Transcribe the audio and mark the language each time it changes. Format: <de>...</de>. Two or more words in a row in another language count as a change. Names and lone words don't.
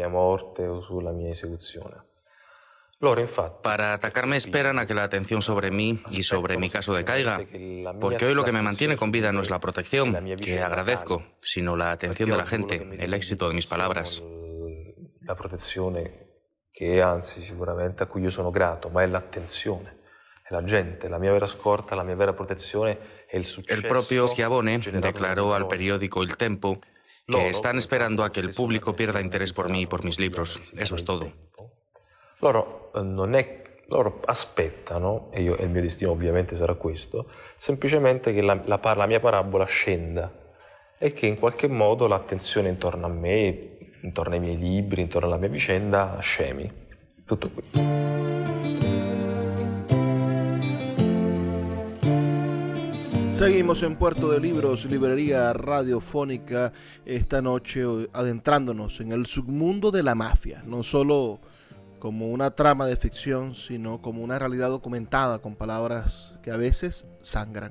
<es>Para atacarme esperan a que la atención sobre mí y sobre mi caso decaiga, porque hoy lo que me mantiene con vida no es la protección, que agradezco, sino la atención de la gente, el éxito de mis palabras.</es> <it>La protezione che anzi sicuramente a cui io sono grato, ma è l'attenzione, è la gente, la mia vera scorta, la mia vera protezione è il successo.</it> <es>El propio Schiavone declaró al periódico Il Tempo que están esperando a que el público pierda interés por mí y por mis libros. Eso es todo.</es> <it>Loro aspettano, e il mio destino ovviamente sarà questo, semplicemente che la mia parabola scenda e che in qualche modo l'attenzione intorno a me, intorno ai miei libri, intorno alla mia vicenda, scemi. Tutto qui.</it> <es>Seguimos en Puerto de Libros, librería radiofónica, esta noche adentrándonos en el submundo de la mafia, no solo como una trama de ficción, sino como una realidad documentada con palabras que a veces sangran.</es>